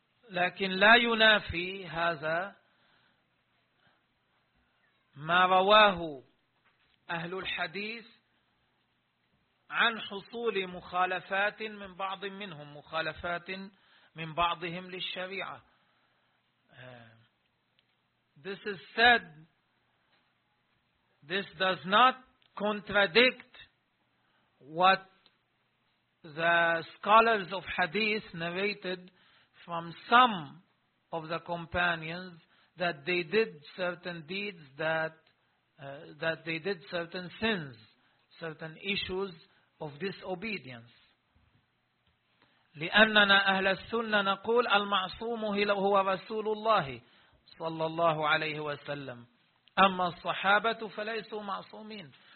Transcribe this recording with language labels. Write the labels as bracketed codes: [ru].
[ar] لكن لا ينافي هذا ما رواه أهل الحديث عن حصول مخالفات من بعض منهم، مخالفات من بعضهم للشريعة. [en] This is said, this does not contradict what the scholars of hadith narrated from some of the companions, that they did certain deeds that they did certain sins, certain issues of disobedience. [ar] لأننا أهل السنة نقول المعصوم هو رسول الله صلى الله عليه وسلم أما الصحابة فليسوا معصومين.